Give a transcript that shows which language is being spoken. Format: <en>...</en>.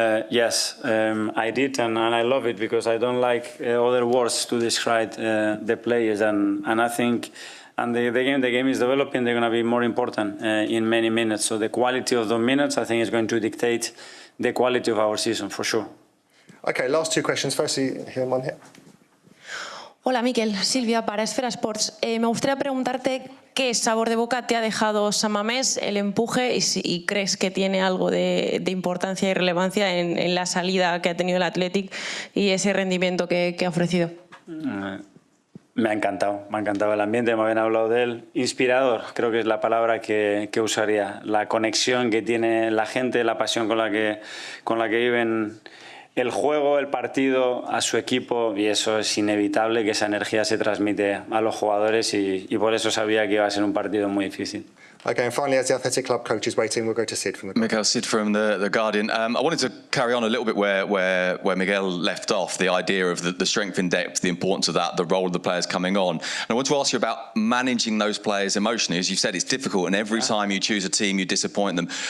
<en>yes, I did, and I love it because I don't like other words to describe the players, and I think. And the game is developing. They're going to be more important in many minutes. So the quality of those minutes, I think, is going to dictate the quality of our season for sure. Okay, last two questions. Firstly, here, one here.</en> <es>Hola, Mikel. Silvia, para Esfera Sports. Me gustaría preguntarte qué sabor de boca te ha dejado San Mamés, el empuje, y crees que tiene algo de importancia y relevancia en la salida que ha tenido el Athletic y ese rendimiento que ha ofrecido. Me ha encantado el ambiente, me habían hablado de él. Inspirador, creo que es la palabra que usaría. La conexión que tiene la gente, la pasión con la que viven el juego, el partido, a su equipo, y eso es inevitable que esa energía se transmite a los jugadores y por eso sabía que iba a ser un partido muy difícil.</es> <en>Okay, and finally, as the Athletic Club coach is waiting, we'll go to Sid from the... Mikel, Sid from the Guardian. I wanted to carry on a little bit where Miguel left off, the idea of the strength in depth, the importance of that, the role of the players coming on. And I want to ask you about managing those players emotionally. As you said, it's difficult, and every time you choose a team, you disappoint them.</en>